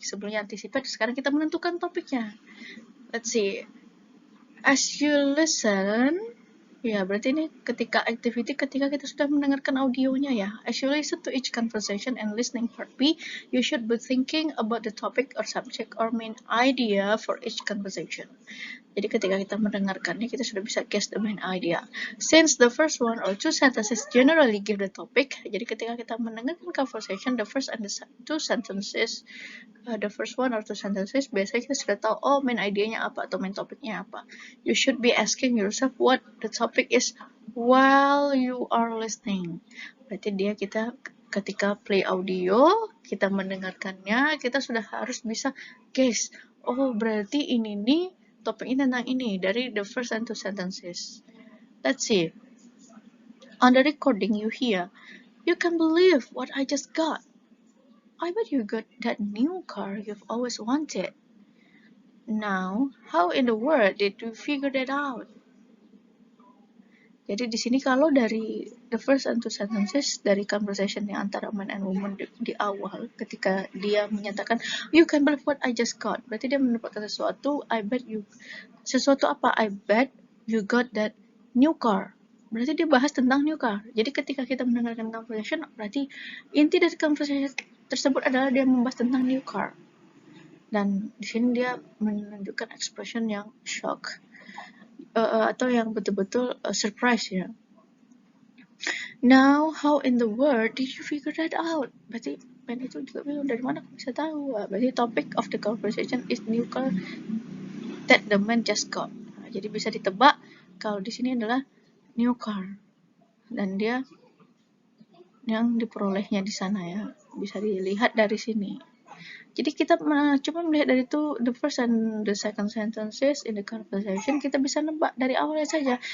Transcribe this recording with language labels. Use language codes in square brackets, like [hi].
[id] Sebelumnya anticipate, sekarang kita menentukan topiknya. [en] Let's see. As you listen, [id] ya berarti ini ketika kita sudah mendengarkan audionya ya. [en] As you listen to each conversation and listening part B, you should be thinking about the topic or subject or main idea for each conversation. [id] Jadi ketika kita mendengarkannya, kita sudah bisa [en] guess the main idea. Since the first one or two sentences generally give the topic, [id] jadi ketika kita mendengarkan conversation, [en] the first and the two sentences, [id] the first one or two sentences, biasanya kita sudah tahu, oh main idenya apa atau main topiknya apa. [en] You should be asking yourself what the topic is while you are listening. [id] Berarti kita ketika play audio, kita mendengarkannya, kita sudah harus bisa guess, oh berarti ini nih, topiknya tentang ini dari [en] the first and two sentences. Let's see. On the recording you hear, you can believe what I just got. I bet you got that new car you've always wanted. Now, how in the world did you figure that out? [id] Jadi di sini kalau dari [en] the first and two sentences [id] dari conversation yang antara [en] man and woman [id] di awal, ketika dia menyatakan [en] you can believe what I just got, [id] berarti dia mendapatkan sesuatu. Sesuatu apa? [en] I bet you got that new car. [id] Berarti dia bahas tentang new car. Jadi ketika kita mendengarkan conversation, berarti inti dari conversation tersebut adalah dia membahas tentang new car. Dan di sini dia menunjukkan expression yang shock. Atau yang betul-betul surprise ya. [en] Now, how in the world did you figure that out? [id] Berarti Ben itu juga bingung dari mana aku bisa tahu. [en] Berarti topic of the conversation is new car that the man just got. [id] Jadi bisa ditebak kalau di sini adalah new car dan dia yang diperolehnya di sana ya. Bisa dilihat dari sini. Jadi kita cuma melihat dari itu [en] the first and the second sentences in the conversation, [id] kita bisa nebak dari awalnya saja.